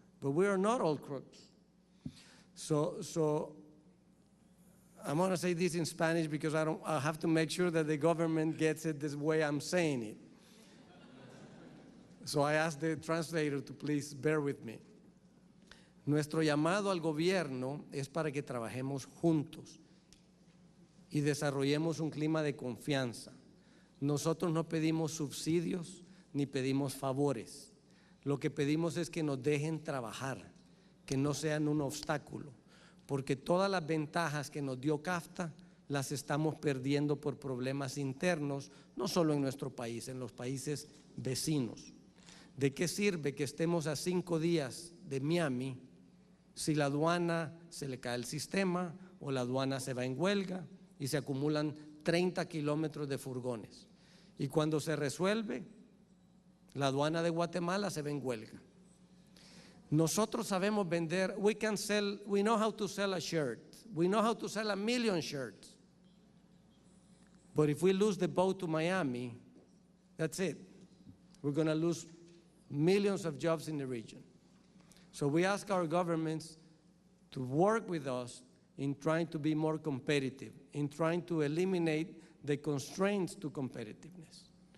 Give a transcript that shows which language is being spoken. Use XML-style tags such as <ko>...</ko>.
<en>But we are not all crooks. So I'm going to say this in Spanish because I have to make sure that the government gets it the way I'm saying it. So I ask the translator to please bear with me.</en> <es>Nuestro llamado al gobierno es para que trabajemos juntos y desarrollemos un clima de confianza. Nosotros no pedimos subsidios ni pedimos favores. Lo que pedimos es que nos dejen trabajar, que no sean un obstáculo, porque todas las ventajas que nos dio CAFTA las estamos perdiendo por problemas internos, no solo en nuestro país, en los países vecinos. ¿De qué sirve que estemos a 5 días de Miami si la aduana se le cae el sistema o la aduana se va en huelga y se acumulan 30 kilómetros de furgones? Y cuando se resuelve, la aduana de Guatemala se ve en huelga. Nosotros sabemos vender,</es> <en>we know how to sell a shirt. We know how to sell 1 million shirts. But if we lose the boat to Miami, that's it. We're going to lose millions of jobs in the region. So we ask our governments to work with us in trying to be more competitive, in trying to eliminate the constraints to competitiveness.</en>